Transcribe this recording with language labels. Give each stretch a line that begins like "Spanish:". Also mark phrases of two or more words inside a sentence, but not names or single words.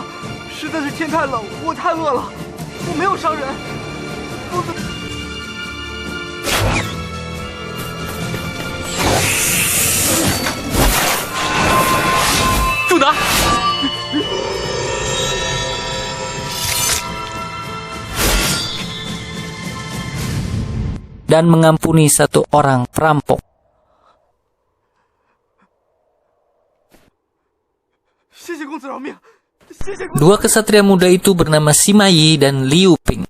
Chinese: 实在是天太冷，我太饿了，我没有伤人。公子，住拿！
Indonesian: Dan mengampuni 1 orang perampok. Dua kesatria muda itu bernama Sima Yi dan Liu Ping.